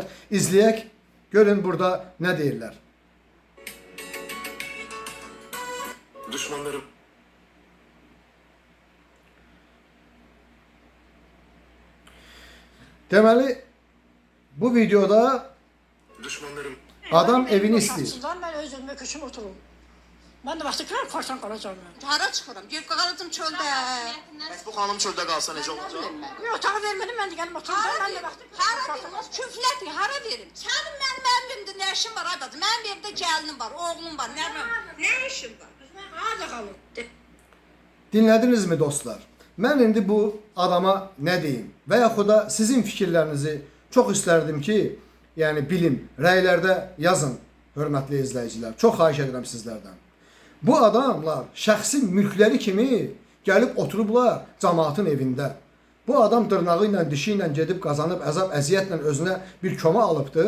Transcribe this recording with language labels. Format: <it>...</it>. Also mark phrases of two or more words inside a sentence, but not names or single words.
<az>İzləyək, görün burada nə deyirlər. Düşmanlarım. Deməli, bu videoda Düşmanlarım. adam evini istəyir.</az> <tr>Ben özümle kışım otururum. Ben de vaxtı kırar korsan kalacağım ben.</tr> <az>Hara çıxıram? Gel qalacım çöldə. Bəs bu xanım çöldə qalsa necə olacaq?</az> <tr>Bir otağı vermedim ben de geldim oturdum. Ben de vaxtı</tr> <az>Hara verim? Küflətdir, hara verim? Sənin mənim evimdə nə işin var ay bacım? Mənim evdə gəlinim var, oğlum var, nə işin var?</az> <tr>Hadi kalın. Dinlediniz mi dostlar?</tr> <az>Mən indi bu adama</az> <tr>ne diyeyim?</tr> <az>Və yaxud da sizin fikirlərinizi çox istərdim ki, yəni bilim, rəylərdə yazın, hörmətli izləyicilər. Çox xahiş edirəm sizlərdən. Bu adamlar şəxsi mülkləri kimi gəlib oturublar cəmaatın evində. Bu adam dırnağı ilə, dişi ilə gedib qazanıb, əzab, əziyyətlə özünə bir kömə alıbdır.</az>